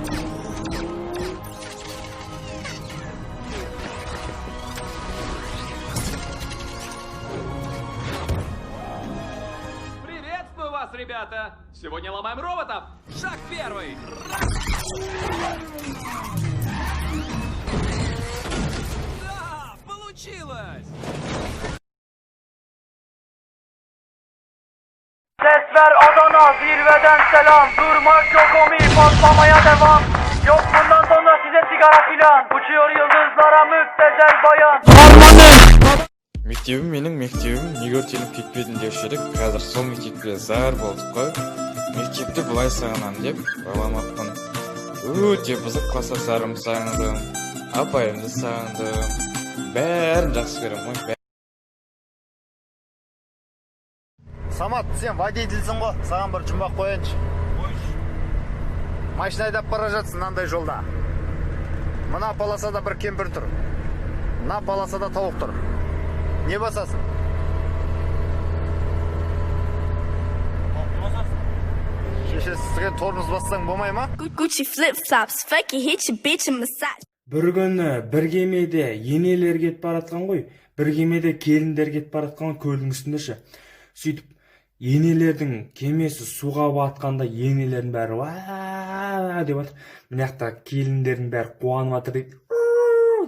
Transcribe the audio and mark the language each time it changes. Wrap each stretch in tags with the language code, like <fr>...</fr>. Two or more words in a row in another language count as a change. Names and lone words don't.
<ru>Приветствую вас, ребята! Сегодня ломаем роботов! Шаг первый! Да, получилось!</ru> <tr>Ses ver Adana, zirveden selam. Durmak yok omi, patlamaya devam. Yok bundan sonra size sigara filan. Uçuyor yıldızlara müptezel bayan.</tr> <kk>Мектебім менің мектебім неге өртеніп кетпедім деуші едік. Қазір сол мектепке зар болдық қой. Мектепті былай сағынам деп баламаппын. Өте бұзық класстастарымды сағындым, апайымды сағындым. Бәрін жақсы көремін ғой. Самат, сен водительсің ғой, саған бір жұмбақ қояйыншы. Машина айдап бара жатсың мынандай жолда. Мына полосада бір кемпір тұр. Мына полосада тауық тұр. Не басасың? Шешесі сізге тормоз бассаң болмай ма?</kk> <en>Gucci flip-flops, fucking hit your bitch in massage.</en> <kk>Бір күні бір кемеде енелер кетіп баратқан ғой, бір кемеде келіндер кетіп баратқан көлдің үстінде. Сөйтіп енелердің кемесі суға батқанда енелердің бәрі ва деп жатыр. Мына жақта келіндердің бәрі қуанып жатыр дейді.</kk>